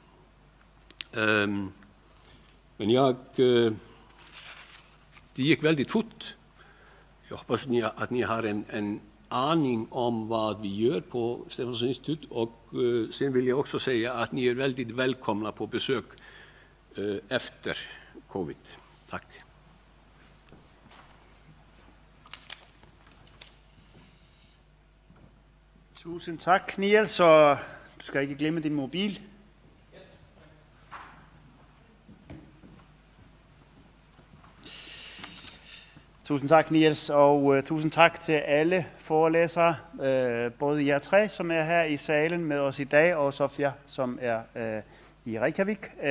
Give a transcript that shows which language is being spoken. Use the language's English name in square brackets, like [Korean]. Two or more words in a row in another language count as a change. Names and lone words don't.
[Swedish] Men det gick väldigt fort. Jag hoppas att ni har en aning om vad vi gör på Stefansson institut, och sen vill jag också säga att ni är väldigt välkomna på besök efter covid. Tack. [Danish] Tusind tak, Niels, og du skal ikke glemme din mobil. Tusind tak, Niels, og tusind tak til alle forelæsere, både jer tre, som er her i salen med os i dag, og Sofia, som er i Reykjavik.